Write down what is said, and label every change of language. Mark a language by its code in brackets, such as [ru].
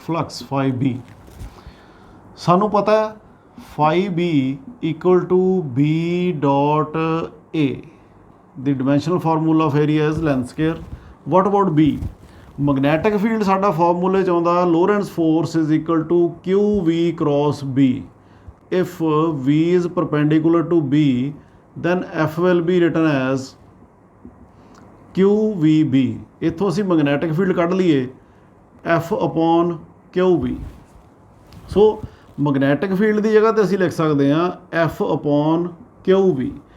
[pa] Flux φB ਸਾਨੂੰ ਪਤਾ φB equal to B dot A। [en] The dimensional formula of area is length square. What about B? [pa] Magnetic field ਸਾਡਾ ਫਾਰਮੂਲੇ 'ਚ ਆਉਂਦਾ [en] Lorentz force is equal to QV cross B। If V is perpendicular to B then F will be written as QVB। [pa] ਇੱਥੋਂ ਅਸੀਂ magnetic field ਕੱਢ ਲਈਏ F upon QV। ਸੋ magnetic field ਦੀ ਜਗ੍ਹਾ ਤੇ ਅਸੀਂ ਲਿਖ ਸਕਦੇ ਹਾਂ F upon QV।